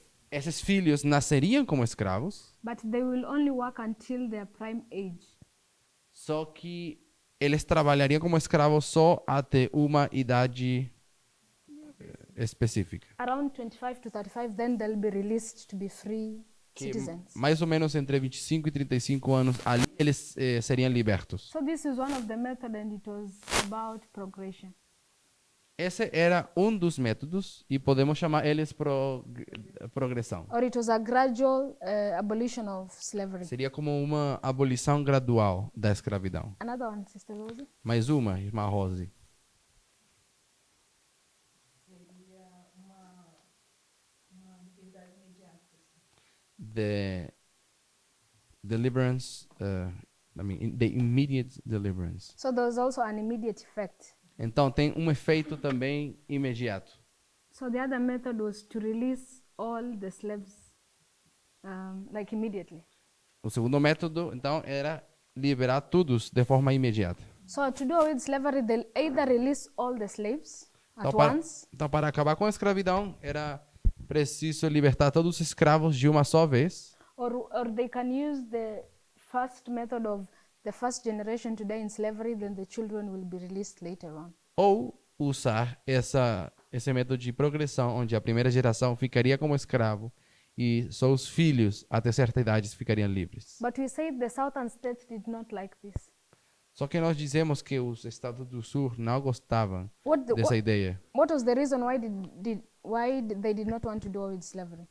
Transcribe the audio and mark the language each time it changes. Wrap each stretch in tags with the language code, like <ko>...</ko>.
<pt>esses filhos nasceriam como escravos,</pt> <en>But they will only work until their prime age.</en> <pt>só que eles trabalhariam como escravos só até uma idade específica.</pt> <en>Around 25 to 35, then they'll be released to be free</en> <pt>Que</pt> <en>citizens.</en> <pt>mais ou menos entre 25 e 35 anos, ali eles seriam libertos.</pt> <en>So this is one of the methods, and it was about progression.</en> <pt>Esse era um dos métodos e podemos chamar eles progressão.</pt> <en>Or it was a gradual abolition of slavery.</en> <pt>Seria como uma abolição gradual da escravidão.</pt> <en>Another one, Sister Rosie?</en> <pt>Mais uma, irmã Rose.</pt> <en>The deliverance, the immediate deliverance. So there was also an immediate effect.</en> <pt>Então tem um efeito também imediato.</pt> <en>So the other method was to release all the slaves, like immediately.</en> <pt>O segundo método, então, era liberar todos de forma imediata.</pt> <en>So to do away with slavery, they'll either release all the slaves at</en> <pt>Então</pt> <en>once,</en> <pt>para acabar com a escravidão, era preciso libertar todos os escravos de uma só vez,</pt> <en>or they can use the first method of the first generation to die in slavery, then the children will be released later on.</en> <pt>ou usar esse método de progressão, onde a primeira geração ficaria como escravo e só os filhos, até certa idade, ficariam livres.</pt> <en>But we said the southern states did not like this.</en> <pt>Só que nós dizemos que os estados do sul não gostavam dessa ideia.</pt> <en>What was the reason why they did not want to do away with slavery?</en>